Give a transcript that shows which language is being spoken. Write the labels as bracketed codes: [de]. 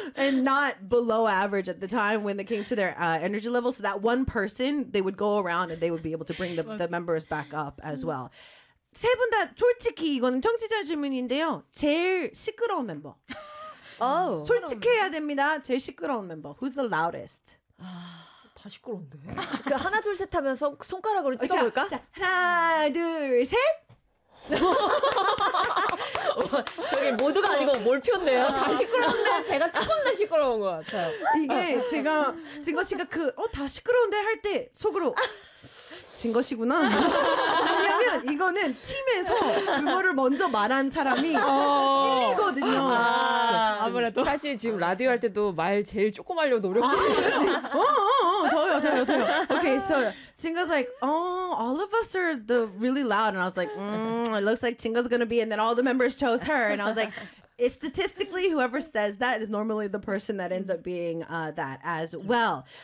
[en] And not below average at the time when they came to their energy level. So that one person, they would go around and they would be able to bring the members back up as well. [ko] 세 분 다 솔직히 이건 청취자 질문인데요. 제일 시끄러운 멤버. [en] Oh. [ko] 솔직해야 됩니다. 제일 시끄러운 멤버. [en] Who's the loudest? [ko] 다 시끄러운데. 하나, 둘, 셋 하면 손가락으로 찍어볼까? 자, 하나, 둘, 셋. 저게 모두가 아니고 몰표인데요. 다 시끄러운데 제가 조금 더 시끄러운 것 같아요. 이게 제가 진거 씨가 그 다 시끄러운데 할 때 속으로 진거 씨구나. 왜냐면 이거는 팀에서 그거를 먼저 말한 사람이 찔리거든요. 아무래도 사실 지금 라디오 할 때도 말 제일 조금 하려고 노력 중이지. 더요. [en] Okay, so Jingo's like, oh, all of us are the really loud, and I was like, it looks like Jingo's gonna be, and then all the members chose her, and I was like, it's statistically whoever says that is normally the person that ends up being that as well.